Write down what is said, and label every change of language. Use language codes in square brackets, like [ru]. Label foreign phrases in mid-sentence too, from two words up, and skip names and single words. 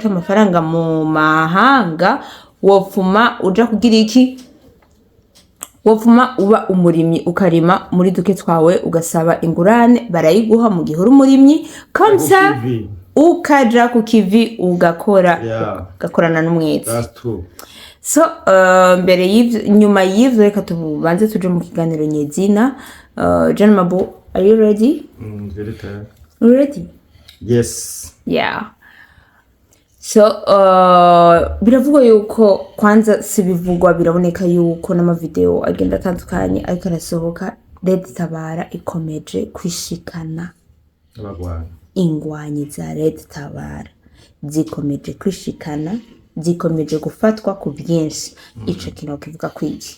[rn] amafaranga mu mahanga wopfuma uja kugira iki wopfuma uba umurimyi ukarima muri duke twawe ugasaba ingurane barayiguha mu gihe uri umurimyi kamsa ukaja ku kivi ugakorana n'umwete so mbere y'ivyo nyuma y'ivyo reka tubanze tuje mu kiganiro nyezina John Mabo [en] are you ready? Ready? Yes. [rn] So biravugwa yuko kwanza sibivugwa biraboneka yuko n'amavideo agenda atandukanye ariko arasohoka Red Tabara ikomeje kwishikana ingwanyi za Red Tabara zikomeje kwishikana zikomeje gufatwa ku byinshi ico kintu kivuga kwiki